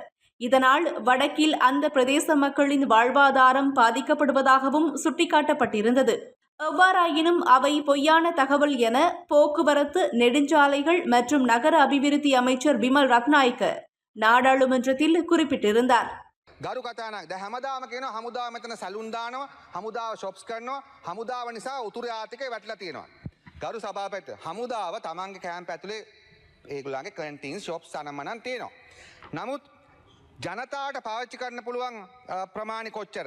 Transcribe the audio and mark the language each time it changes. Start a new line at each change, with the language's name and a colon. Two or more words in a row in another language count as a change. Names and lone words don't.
Tamil: இதனால் வடக்கில் அந்த பிரதேச மக்களின் வாழ்வாதாரம் பாதிக்கப்படுவதாகவும் சுட்டிக்காட்டப்பட்டிருந்தது. எவ்வாறாயினும் அவை பொய்யான தகவல் என போக்குவரத்து, நெடுஞ்சாலைகள் மற்றும் நகர அபிவிருத்தி அமைச்சர் பிமல் ரத்நாயக்க நாடாளுமன்றத்தில் குறிப்பிட்டிருந்தார்.
Sinhala: ගරු කතානක් දැන් හැමදාම කියනවා හමුදාව මෙතන සැලුන් දානවා, හමුදාව ෂොප්ස් කරනවා, හමුදාව නිසා උතුරු ආර්ථිකය වැටලා තියෙනවා. ගරු සභාපති, හමුදාව තමන්ගේ කැම්ප් ඇතුලේ ඒගොල්ලන්ගේ
English: canteen shops
Sinhala: අනම්මනම් තියෙනවා. නමුත් ජනතාවට පාවිච්චි කරන්න පුළුවන් ප්‍රමාණි කොච්චරද?